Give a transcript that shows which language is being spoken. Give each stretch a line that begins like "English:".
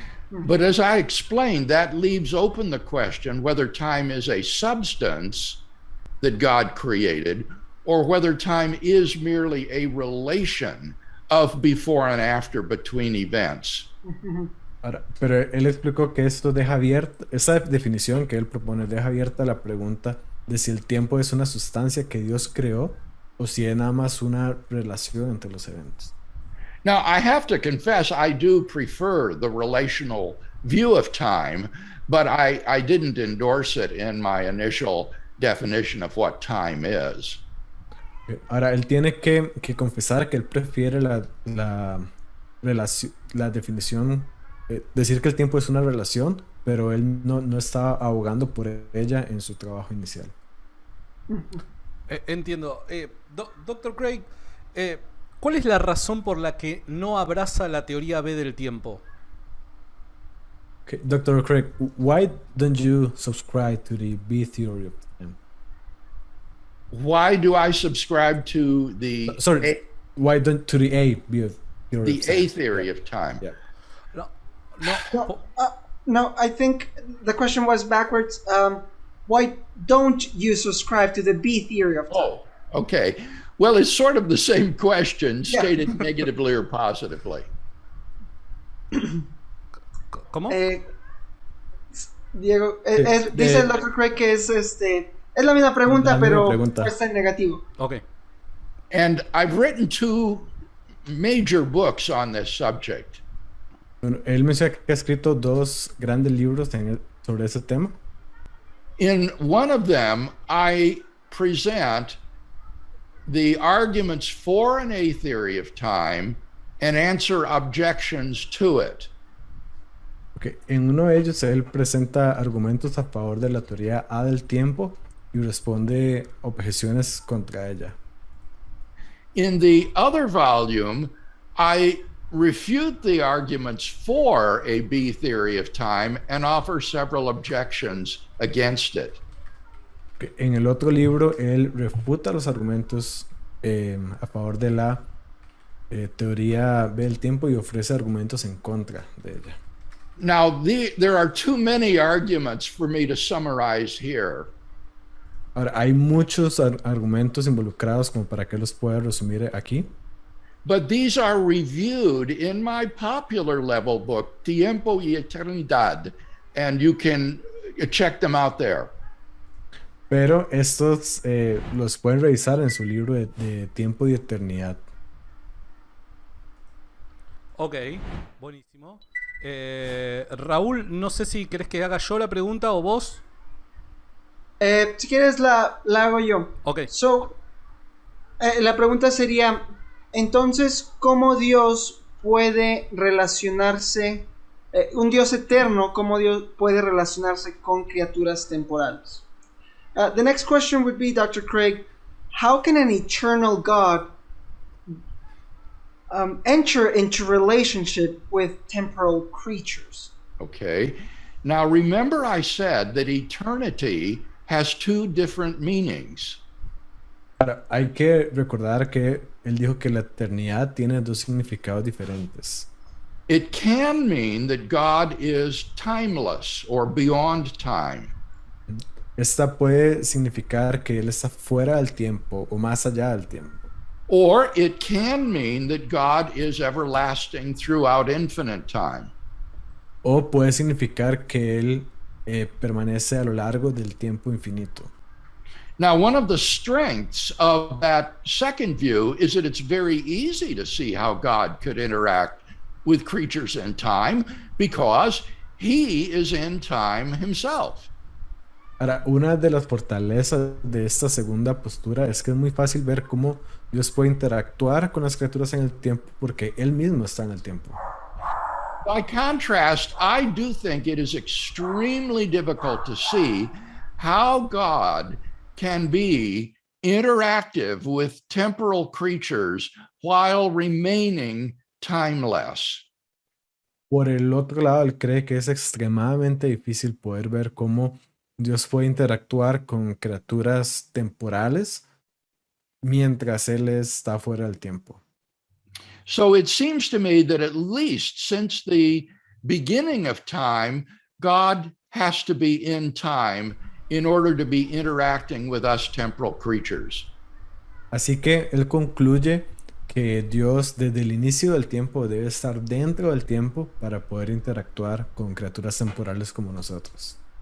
English: But as I explained, that leaves open the question whether time is a substance that God created or whether time is merely a relation of before and after between events.
Spanish: Ahora, pero él explicó que esto deja abierta, esa definición que él propone deja abierta la pregunta de si el tiempo es una sustancia que Dios creó o si es nada más una relación entre los eventos.
English: Now, I have to confess, I do prefer the relational view of time, but I didn't endorse it in my initial definition of what time is.
Spanish: Ahora, él tiene que confesar que él prefiere la definición, decir que el tiempo es una relación, pero él no está abogando por ella en su trabajo inicial. Entiendo. Doctor Craig, ¿cuál es la razón por la que no abraza la teoría B del tiempo?
English: Okay, Dr. Craig, why don't you subscribe to the B theory of time? Why do I subscribe to the Why don't to the A theory the of time? A theory of time? Yeah. No, No, no, I think the question was backwards. Why don't you subscribe to the B theory of time? Oh, okay. Well, it's sort of the same question Yeah. stated negatively or positively.
Spanish: ¿Cómo? Diego, dice el Dr. Craig que es la misma pregunta, La misma pero pregunta. puesta en negativo. Ok.
English: And I've written 2 major books on this subject.
Spanish: Bueno, él menciona que ha escrito 2 grandes libros sobre ese tema.
English: In one of them, I present the arguments for an A theory of time and answer objections to it. Okay.
Spanish: En uno de ellos él presenta argumentos a favor de la teoría A del tiempo y responde objeciones contra ella.
English: In the other volume, I refute the arguments for a B theory of time and offer several objections against it. Okay.
Spanish: En el otro libro él refuta los argumentos a favor de la teoría B del tiempo y ofrece argumentos en contra de ella.
English: Now, there are too many arguments for me to summarize here.
Spanish: Ahora, hay muchos argumentos involucrados como para que los pueda resumir aquí.
English: But these are reviewed in my popular level book, Tiempo y Eternidad, and you can check them out there.
Spanish: Pero estos los pueden revisar en su libro de Tiempo y Eternidad. Ok, buenísimo. Raúl, no sé si querés que haga yo la pregunta o vos. Si quieres la hago yo. Ok. So, la pregunta sería, entonces, ¿cómo Dios puede relacionarse, un Dios eterno, cómo Dios puede relacionarse con criaturas temporales?
English: The next question would be, Dr. Craig, how can an eternal God enter into relationship with temporal creatures? Okay. Now, remember I said that eternity has 2 different meanings.
Spanish: Ahora, hay que recordar que él dijo que la eternidad tiene 2 significados diferentes.
English: It can mean that God is timeless or beyond time.
Spanish: Esta puede significar que él está fuera del tiempo o más allá del tiempo.
English: Or it can mean that God is everlasting throughout infinite time.
Spanish: O puede significar que él permanece a lo largo del tiempo infinito.
English: Now, one of the strengths of that second view is that it's very easy to see how God could interact with creatures in time because he is in time himself.
Spanish: Ahora, una de las fortalezas de esta segunda postura es que es muy fácil ver cómo Dios puede interactuar con las criaturas en el tiempo porque él mismo está en el tiempo.
English: By contrast, I do think it is extremely difficult to see how God can be interactive with temporal creatures while remaining timeless.
Spanish: Por el otro lado, él cree que es extremadamente difícil poder ver cómo Dios puede interactuar con criaturas temporales mientras él está fuera del tiempo.
English: So it seems to me that at least since the beginning of time, God has to be in time in order to be interacting with us temporal creatures.
Spanish: Así que él concluye que Dios desde el inicio del tiempo debe estar dentro del tiempo para poder interactuar con criaturas temporales como nosotros.